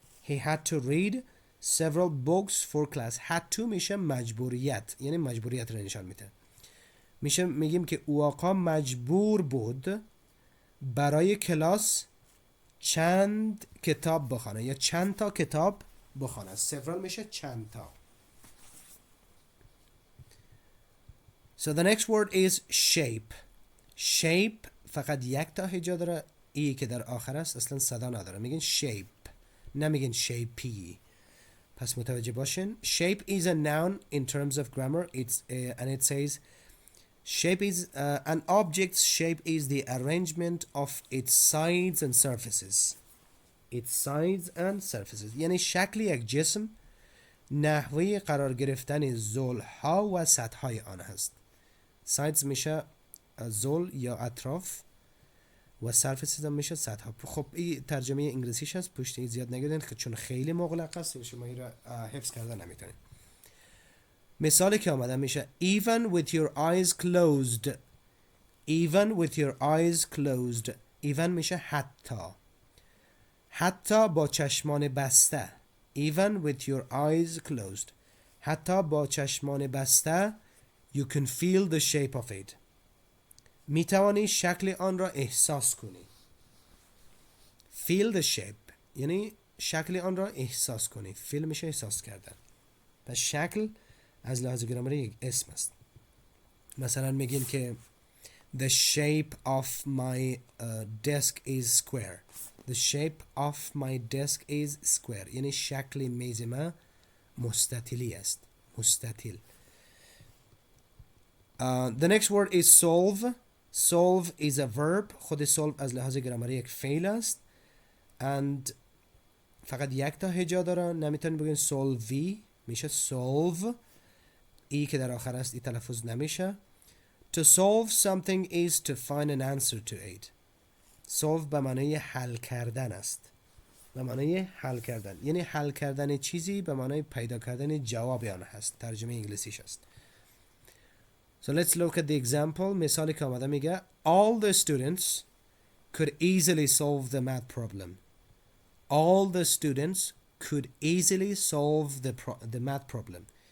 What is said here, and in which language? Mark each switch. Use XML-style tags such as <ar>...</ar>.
<en>He had to read several books for class.</en> <fa>had to میشه مجبوریت، یعنی مجبوریت رو نشان میده. میگیم که او آقا مجبور بود برای کلاس چند کتاب بخونه یا چند تا کتاب بخونه. several میشه چند تا.</fa> <en>So the next word is shape.</en> <fa>shape فقط یک تا هجا داره، ای که در آخر است اصلا صدا نداره، میگن shape نمیگن shapey. پس متوجه باشین.</fa> <en>shape is a noun in terms of grammar. And it says shape is an object's shape is the arrangement of its sides and surfaces.</en> <fa>Its sides and surfaces یعنی شکل یک جسم نحوه قرار گرفتن زلها و سطحهای آن هست. sides میشه زل یا اطراف و surfaces هم میشه سطح. خب این ترجمه انگلیسیش هست، پشت زیاد نگیرین چون خیلی مغلق است شما این را حفظ کردن نمیتونید.</fa> <en>مثالی که آمده میشه even with your eyes closed. even with your eyes closed.</en> <fa>even میشه حتی با چشمان بسته.</fa> <en>even with your eyes closed. حتی با چشمان بسته you can feel the shape of it.</en> <fa>میتوانی شکل آن را احساس کنی. feel the shape یعنی شکل آن را احساس کنی. feel میشه احساس کردن. پس شکل از لحاظ گرامری یک اسم است.</fa> <en>مثلا میگیم که the shape of my desk is square.</en> <fa>the shape of my desk is square یعنی شکل میز ما مستطیلی است. مستطیل.</fa> <en>The next word is solve. solve is a verb.</en> <fa>خود solve از لحاظ گرامری یک فعل است and فقط یک تا هجا داره، نمیتونید بگین solve میشه solve. ای که در آخر است ای تلفظ نمیشه.</fa> <en>To solve something is to find an answer to it.</en> <fa>solve به معنی حل کردن است. به معنی حل کردن یعنی حل کردن چیزی به معنی پیدا کردن جواب آن هست. ترجمه انگلیسیش است.</fa> <en>So let's look at the example. مثالی که آمده میگه all the students could easily solve the math problem. all the students could easily solve the math problem.</en>